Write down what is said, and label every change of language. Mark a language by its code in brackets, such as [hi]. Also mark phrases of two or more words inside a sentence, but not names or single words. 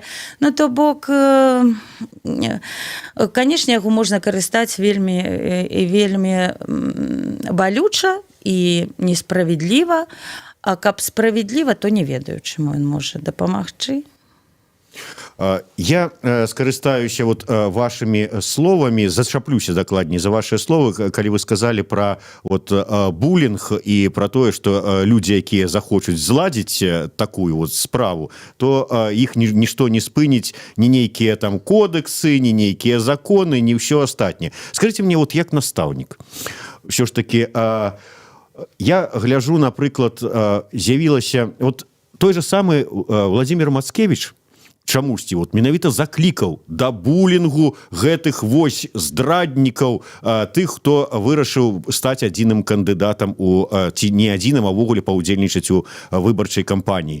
[be] Ну, то бок, канешне, яго можна карыстаць вельмі і вельмі балюча і несправедліва, а каб справедліва, то не ведаю, чаму ён можа дапамагчы. Я скарыстаюся вот [ru] вашими словами, [be] зачаплюся дакладней за ваши словы, калі вы сказали про вот булінг і про тое, [ru] что люди, [be] якія захочуць зладзіць такую вот справу, то іх нішто не спыніць, ні нейкія там кодексы, ні нейкія законы, ні ўсё астатняе. [ru] Скажите мне, [be] вот як настаўнік, ўсё ж таки, я гляжу, напрыклад, з'явілася вот той же самы Владимир Мацкевич, чамусьці вот менавіта заклікаў да булінгу гэтых вось здраднікаў, тых, хто вырашыў стаць адзіным кандыдатам ці не адзіным, а ўвогуле паўдзельнічаць у выбарчай кампаніі.